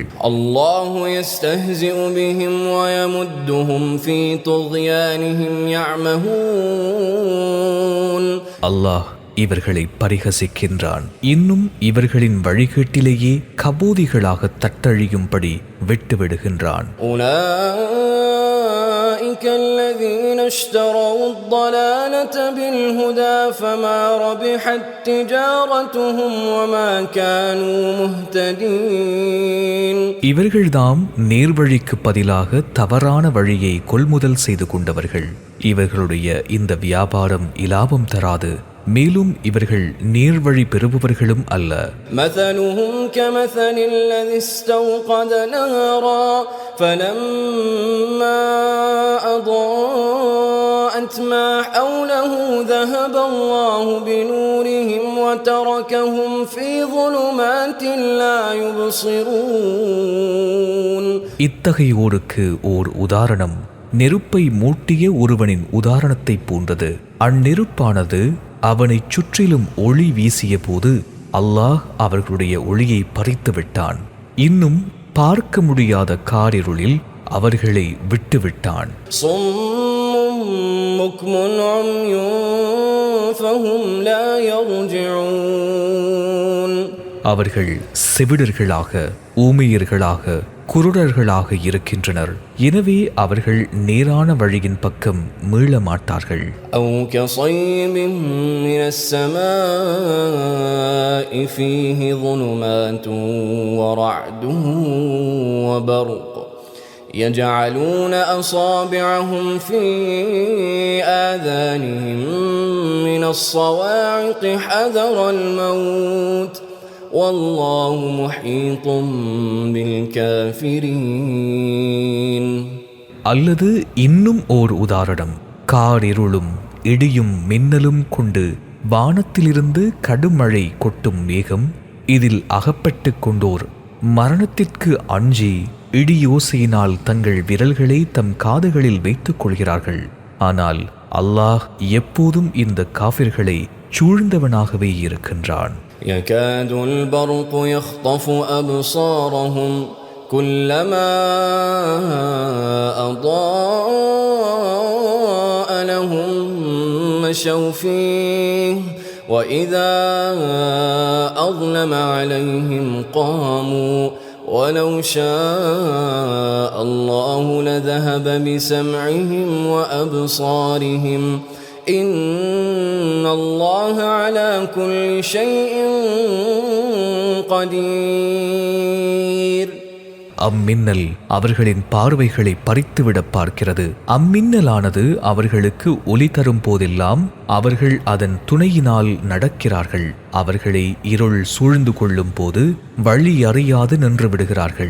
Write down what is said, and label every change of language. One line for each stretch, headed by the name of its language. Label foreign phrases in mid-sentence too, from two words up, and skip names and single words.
Arabic: الله يستهزئ بهم و يمدهم في طغيانهم يعمهون.
Tamil: அல்லாஹ் இவர்களை பரிகசிக்கின்றான், இன்னும் இவர்களின் வழிகேட்டிலேயே கபோதிகளாக தட்டழியும்படி விட்டுவிடுகின்றான்.
Arabic: أولئك الذين اشتروا الضلالة بالهدى فما ربحت تجارتهم وما كانوا مهتدين.
Tamil: இவர்கள்தாம் நேர்வழிக்கு பதிலாக தவறான வழியை கொள்முதல் செய்து கொண்டவர்கள். இவர்களுடைய இந்த வியாபாரம் இலாபம் தராது, மேலும் இவர்கள் நேர்வழி பெறுபவர்களும் அல்ல.
Arabic: مثلهم كمثل الذي استوقد نارا فلما أضاءت ما حوله ذهب الله بنورهم وتركهم في ظلمات لا يبصرون.
Tamil: இத்தகையோருக்கு ஓர் உதாரணம் நெருப்பை மூட்டிய ஒருவனின் உதாரணத்தை போன்றது. அந்நெருப்பானது அவனைச் சுற்றிலும் ஒளி வீசிய போது அல்லாஹ் அவர்களுடைய ஒளியை பறித்து விட்டான். இன்னும் பார்க்க முடியாத காரிருளில் அவர்களை விட்டுவிட்டான். அவர்கள் செவிடர்களாக, ஊமையர்களாக, குருடர்களாக இருக்கின்றனர். எனவே அவர்கள் நேரான வழியின் பக்கம் மீள மாட்டார்கள்.
Arabic: أو كصيب من السماء فيه ظلمات ورعد وبرق يجعلون أصابعهم في آذانهم من الصواعق حذر الموت والله محيط بالكافرين.
Tamil: அல்லது இன்னும் ஓர் உதாரணம், காரிருளும் இடியும் மின்னலும் கொண்டு வானத்திலிருந்து கடுமழை கொட்டும் மேகம். இதில் அகப்பட்டு கொண்டோர் மரணத்திற்கு அஞ்சி இடியோசையினால் தங்கள் விரல்களை தம் காதுகளில் வைத்துக் கொள்கிறார்கள். ஆனால் அல்லாஹ் எப்போதும் இந்த காஃபிர்களை சூழ்ந்தவனாகவே இருக்கின்றான்.
Arabic: يكاد البرق يخطف أبصارهم كلما أضاء لهم مشوا فيه وإذا أظلم عليهم قاموا ولو شاء الله لذهب بسمعهم وأبصارهم إن الله على كل شيء قدير.
Tamil: அம்மின்னல் அவர்களின் பார்வைகளை பறித்துவிட பார்க்கிறது. அம்மின்னலானது அவர்களுக்கு ஒளி தரும் போதெல்லாம் அவர்கள் அதன் துணையினால் நடக்கிறார்கள். அவர்களை இருள் சூழ்ந்து கொள்ளும் போது வழி அறியாது நின்று விடுகிறார்கள்.